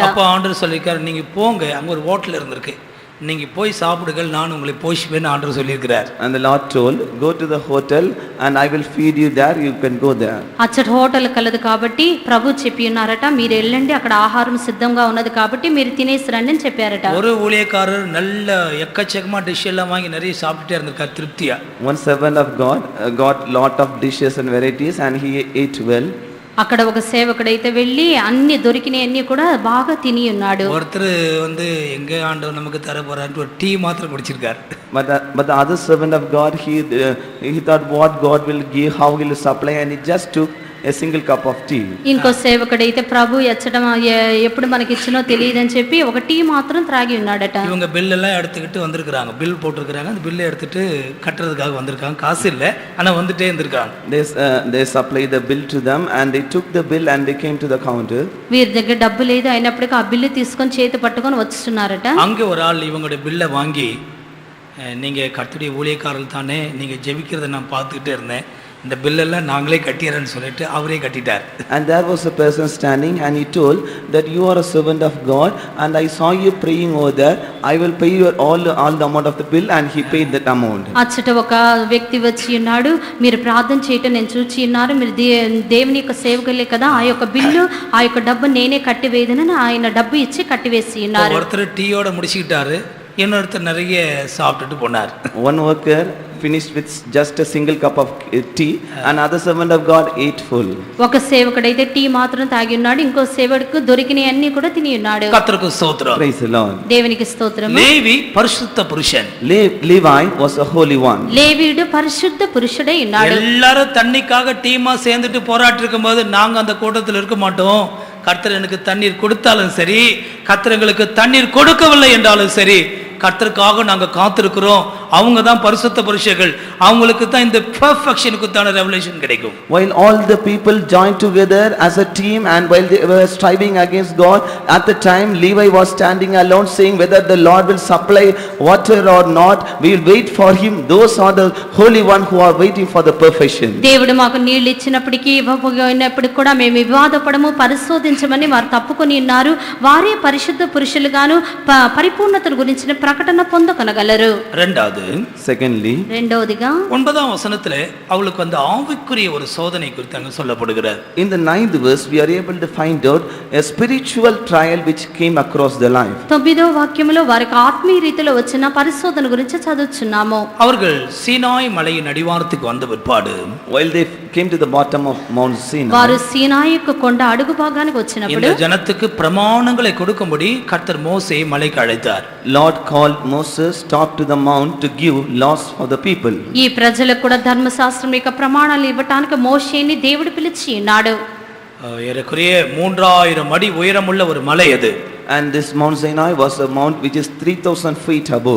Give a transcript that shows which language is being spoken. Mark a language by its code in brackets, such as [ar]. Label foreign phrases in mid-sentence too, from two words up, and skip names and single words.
[ta] அப்போ ஆண்டவர் சொல்லிருக்காரு, நீங்க போங்க, அங்க ஒரு ஹோட்டல் இருந்திருக்கு, நீங்க போய் சாப்பிடுங்கள், நான் உங்களை போஷிப்பேன்னு ஆண்டவர் சொல்லியிருக்கிறார். [en] And the Lord told, go to the hotel and I will feed you there, you can go there. [te] అచ్చట హోటల్ కలదు కాబట్టి ప్రభు చెప్పి ఉన్నారట, మీరు వెళ్ళండి, అక్కడ ఆహారం సిద్ధంగా ఉన్నది కాబట్టి మీరు తినేసి రండి అని చెప్పారట. [ta] ஒரு ஊழியக்காரர் நல்ல எக்கச்சக்கமா டிஷ் எல்லாம் வாங்கி நிறைய சாப்பிட்டுட்டே இருந்திருக்கார் திருப்தியா. [en] One servant of God got lot of dishes and varieties and he ate well. [te] అక్కడ ఒక సేవకుడైతే వెళ్ళి అన్ని దొరికినాయి అన్ని కూడా బాగా తిని ఉన్నాడు. [ta] ஒருத்தர் வந்து எங்க ஆண்டவர் நமக்கு தர போறாரு ஒரு டீ மாத்திரம் குடிச்சிருக்கார். [en] But the other servant of God, he thought what God will give, how he will supply, and he just took a single cup of tea. [te] ఇంకో సేవకుడైతే ప్రభు ఎచ్చడం ఎప్పుడు మనకి ఇచ్చినో తెలియదని చెప్పి ఒక టీ మాత్రం త్రాగి ఉన్నాడట. [ta] இவங்க பில் எல்லாம் எடுத்துக்கிட்டு வந்திருக்காங்க, பில் போட்டிருக்காங்க, அந்த பில்லை எடுத்துட்டு கட்டுறதுக்காக வந்திருக்காங்க, காசு இல்லை ஆனா வந்துட்டே இருந்திருக்காங்க. [en] They supplied the bill to them and they took the bill and they came to the counter. [te] వీరి దగ్గర డబ్బు లేదు అయినప్పటికీ ఆ బిల్లు తీసుకొని చేతి పట్టుకొని వచ్చున్నారట. [ta] அங்கே ஒரு ஆள் இவங்களுடைய பில்லை வாங்கி, நீங்க கர்த்தருடைய ஊழியக்காரர்கள் தானே, நீங்க ஜெபிக்கிறத நான் பார்த்துக்கிட்டே இருந்தேன், இந்த பில்லெல்லாம் நாங்களே கட்டிடுறேன்னு சொல்லிட்டு அவரே கட்டிட்டார். [en] And there was a person standing and he told that you are a servant of God and I saw you praying over there, I will pay you all the amount of the bill, and he paid that amount. [te] అచ్చట ఒక వ్యక్తి వచ్చి ఉన్నాడు, మీరు ప్రార్థన చేయటం నేను చూచి ఉన్నారు, మీరు దేవుని యొక్క సేవకులే కదా, ఆ యొక్క బిల్లు ఆ యొక్క డబ్బు నేనే కట్టివేదనని ఆయన డబ్బు ఇచ్చి కట్టివేసి ఉన్నారు. [ta] ஒருத்தர் டீயோட முடிச்சுக்கிட்டாரு, இன்னொருத்தர் நிறைய சாப்பிட்டுட்டு போனார். [en] One worker finished with just a single cup of tea and other servant of God ate full. [te] ఒక సేవకుడైతే టీ మాత్రం తాగి ఉన్నాడు, ఇంకో సేవకుడు దొరికిన అన్ని కూడా తిని ఉన్నాడు. [ta] கர்த்தருக்கு ஸ்தோத்திரம். [en] Praise the Lord. [te] దేవునికి స్తోత్రం. [ta] லேவி பரிசுத்த புருஷன். [en] Levi was a holy one. [te] లేవీయుడు పరిశుద్ధ పురుషుడై ఉన్నాడు. [ta] எல்லாரும் தண்ணிக்காக டீமா சேர்ந்துட்டு போராட்டி இருக்கும்போது நாங்க அந்த கூட்டத்தில் இருக்க மாட்டோம். கர்த்தர் எனக்கு தண்ணீர் கொடுத்தாலும் சரி, கர்த்தர் எங்களுக்கு தண்ணீர் கொடுக்கவில்லை என்றாலும் சரி, கர்த்தருக்காக நாங்க காத்திருக்கிறோம். அவங்க தான் பரிசுத்த புருஷர்கள், அவங்களுக்கு தான் இந்த பெர்ஃபெக்ஷனுக்குத்தான ரெவலேஷன் கிடைக்கும். [en] While all the people joined together as a team and while they were striving against God, at the time Levi was standing alone saying whether the Lord will supply water or not, we will wait for him. Those are the holy one who are waiting for the perfection. [te] దేవుడు మాకు నీళ్లు ఇచ్చినప్పటికీ ఇవ్వకపోయినప్పటికీ కూడా మేము వివాదపడము, పరిశోధించమని వారు తప్పుకొని ఉన్నారు. వారే పరిశుద్ధ పురుషులుగాను పరిపూర్ణతను గురించిన ప్రకటన పొందకొనగలరు. [en] Secondly, [te] రెండవదిగా [ta] 9వ వచనத்திலே அவளுக்கு அந்த ஆவிக்குரிய ஒரு சோதனை குறித்து அங்க சொல்லப்படுகிறது. [en] in the 9th verse we are able to find out a spiritual trial which came across the life. [te] 9వ వాక్యములో వారికి ఆత్మీయ రీతిలో వచ్చిన పరిశోధన గురించి చదువుచున్నాము. [ta] அவர்கள் சீனாய் மலையின் அடிவாரத்துக்கு வந்த பிற்பாடு, [en] While they came to the bottom of Mount Sinai, [te] వారు సీనాయి యొక్క కొండ అడుగు భాగానికి వచ్చినప్పుడు [ta] இந்த ஜனத்துக்கு பிரமாணங்களை கொடுக்கும்படி கர்த்தர் மோசேயை மலைக்கு அழைத்தார். [en] Lord called Moses top to the mount to give laws for the people. [te] ఈ ప్రజలకు కూడా ధర్మశాస్త్రం యొక్క ప్రమాణాలు ఇవ్వటానికి మోషేని దేవుడు పిలిచి ఉన్నాడు. [ta] ஏறக்குறைய 3000 அடி உயரமுள்ள ஒரு மலை அது. [en] And this Mount Sinai was a mount which is 3000 feet above.